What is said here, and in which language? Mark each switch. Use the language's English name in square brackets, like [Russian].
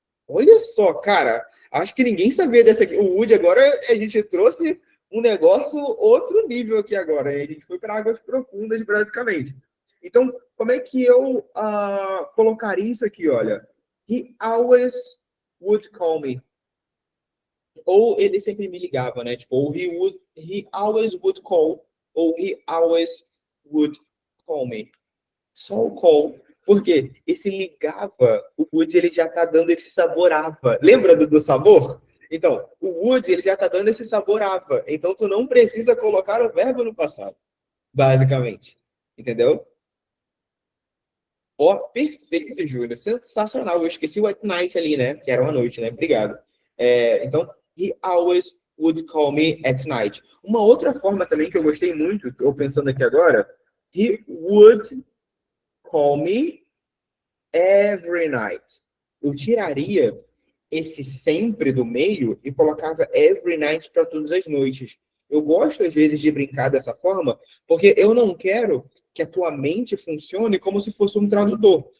[Portuguese] Olha só, cara, acho que ninguém sabia dessa aqui. O Wood agora, a gente trouxe um negócio outro nível aqui agora. A gente foi para águas profundas, basicamente. Então, como é que eu colocaria isso aqui, olha? [English] He always would call me. [Portuguese] Ou ele sempre me ligava, né? [English] Tipo, ou he always would call, ou he always would call me. [Portuguese] Só o call. Por quê? Esse ligava, o would ele já tá dando esse saborava. Lembra do sabor? Então, o would ele já tá dando esse saborava. Então, tu não precisa colocar o verbo no passado, basicamente. Entendeu? Ó, perfeito, Júlio. Sensacional. Eu esqueci o [English] at night [Portuguese] ali, né? Que era uma noite, né? Obrigado. [English] Então, he always would call me at night. [Portuguese] Uma outra forma também que eu gostei muito, estou pensando aqui agora, [English] he would call me every night. [Portuguese] Eu tiraria esse sempre do meio e colocava [English] every night [Portuguese] para todas as noites. Eu gosto, às vezes, de brincar dessa forma, porque eu não quero que a tua mente funcione como se fosse um tradutor.